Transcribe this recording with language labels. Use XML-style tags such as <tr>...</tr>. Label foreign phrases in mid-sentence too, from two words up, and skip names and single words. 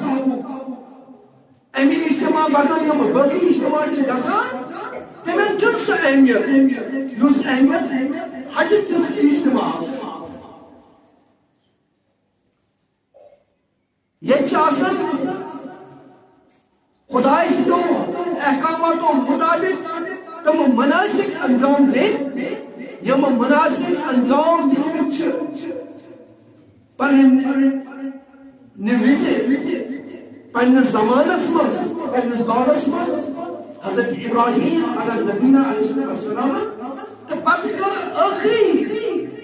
<ks>امہِ اجتماع بدل یِم باقٕے اجتماع چھِ گژھان تِمن چھُنہٕ سۄ اہمیت یُس اہمیت حج کِس اجتماعس. یہ آسان خدائی سندو احکاماتو مطابق تم مناسک انجام دیں یم مناسک انجام دن پنوزے پنس زمانس مز پنس دورس مز حضرت ابراہیم</ks> <ar>علیہ نبینا علیہ السلام</ar> <ks>تو پتہ کر آخری</ks>